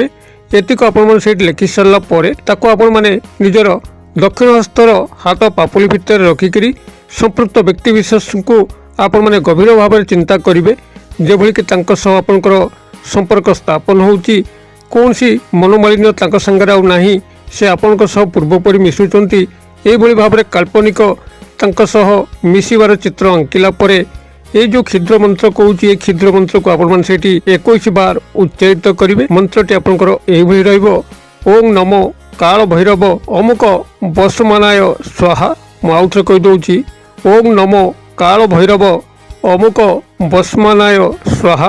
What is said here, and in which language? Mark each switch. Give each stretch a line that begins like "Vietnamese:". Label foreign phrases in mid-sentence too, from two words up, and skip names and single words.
Odia: ଏତିକି ଆପଣମାନେ ସେଇଠି ଲେଖି ସାରିଲା ପରେ ତାକୁ ଆପଣମାନେ ନିଜର ଦକ୍ଷିଣ ହସ୍ତର ହାତ ପାପୁଲି ଭିତରେ ରଖିକିରି ସମ୍ପୃକ୍ତ ବ୍ୟକ୍ତିବିଶେଷଙ୍କୁ ଆପଣମାନେ ଗଭୀର ଭାବରେ ଚିନ୍ତା କରିବେ ଯେଭଳିକି ତାଙ୍କ ସହ ଆପଣଙ୍କର ସମ୍ପର୍କ ସ୍ଥାପନ ହେଉଛି, କୌଣସି ମନୋମାଳିନ୍ୟ ତାଙ୍କ ସାଙ୍ଗରେ ଆଉ ନାହିଁ, ସେ ଆପଣଙ୍କ ସହ ପୂର୍ବପରି ମିଶୁଛନ୍ତି। ଏହିଭଳି ଭାବରେ କାଳ୍ପନିକ ତାଙ୍କ ସହ ମିଶିବାର ଚିତ୍ର ଆଙ୍କିଲା ପରେ ଏଇ ଯେ କ୍ଷୁଦ୍ର ମନ୍ତ୍ର কହୁଛି ଏଇ କ୍ଷୁଦ୍ର ମନ୍ତ୍ରକୁ ଆପଣମାନେ ସେଇଠି 21 বার ଉଚ୍ଚାରିତ କରିବେ। ମନ୍ତ୍ରଟି ଆପଣଙ୍କର ଏହିଭଳି ରହିବ ଓಂ ନମୋ କାଳ ଭୈରବ ଅମୁକ ବସମାନାୟ ସ୍ୱାହା। ମୁଁ ଆଉଥରେ କହିଦେଉଛି ଓಂ ନମୋ କାଳ ଭୈରବ ଅମୁକ ବସମାନାୟ ସ୍ୱାହା।